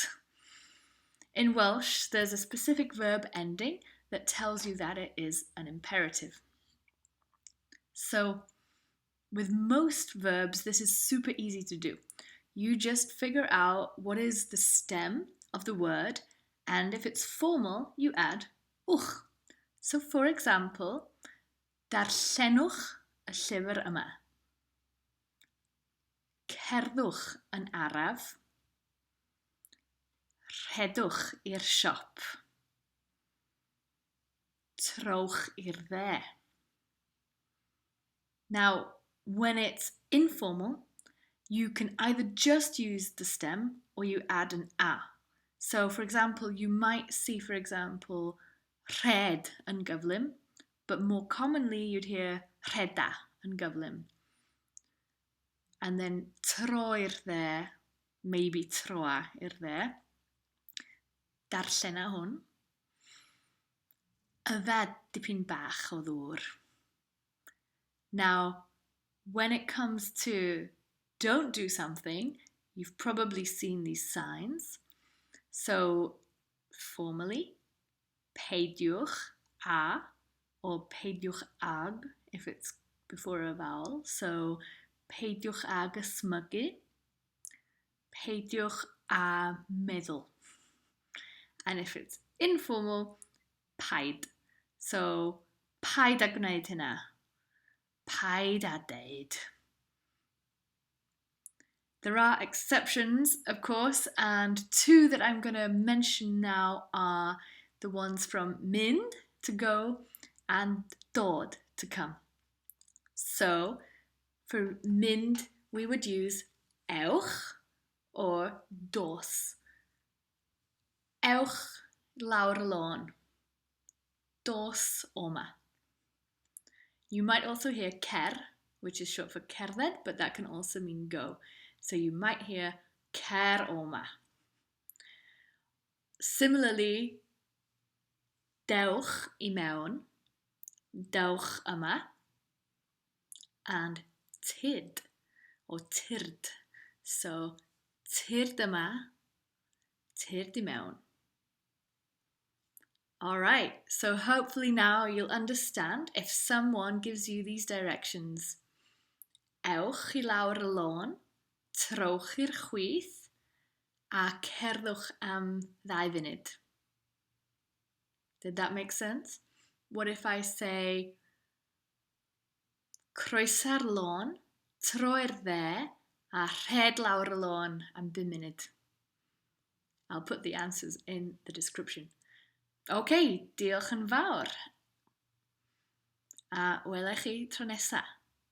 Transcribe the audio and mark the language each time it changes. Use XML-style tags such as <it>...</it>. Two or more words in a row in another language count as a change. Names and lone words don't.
<en>In Welsh, there's a specific verb ending that tells you that it is an imperative. So, with most verbs, this is super easy to do. You just figure out what is the stem of the word, and if it's formal, you add ewch. So, for example,</en> <cy>darllenwch y llyfr yma. Cerddwch yn araf. Rhedwch i'r siop. Trowch i'r dde.</cy> <en>Now, when it's informal, you can either just use the stem or you add an a. So, for example, you might see,</en> <cy>rhed yn gyflym,</cy> <en>but more commonly you'd hear</en> <cy>rheda yn gyflym.</cy> <en>And then</en> <cy>tro i'r dde, maybe troa i'r dde. Darllen hwn. Yfed dipyn bach o ddŵr.</cy> <en>Now, when it comes to don't do something, you've probably seen these signs. So, formally,</en> <cy>peidiwch a, or peidiwch ag,</cy> <en>if it's before a vowel. So,</en> <cy>peidiwch ag ysmygu, peidiwch a meddwl.</cy> <en>And if it's informal, paid. So,</en> <cy>paid a gwneud hynna. Paid a deud.</cy> <en>There are exceptions, of course, and two that I'm going to mention now are the ones from mewn, to go, and dod, to come. So, for mewn, we would use ewch or dos.</en> <cy>Ewch lawr y lôn. Dos oma.</cy> <en>You might also hear cer, which is short for cerdded, but that can also mean go. So you might hear</en> <cy>cer oma.</cy> <en>Similarly,</en> <cy>dewch I mewn, dewch yma, and tyrd, or tyrd. So, tyrd yma, tyrd I mewn.</cy> <en>Alright, so hopefully now you'll understand if someone gives you these directions.</en> <cy>Ewch I lawr y lôn, trowch i'r chwith, a cerddwch am ddau funud.</cy> <en>Did that make sense? What if I say,</en> <cy>Croesa'r lôn, tro i'r dde, a rhed lawr y lôn am 5 munud?</cy> <en>I'll put the answers in the description.</en> <cy>Okay, diolch yn fawr. A welai chi tro nesa.</cy>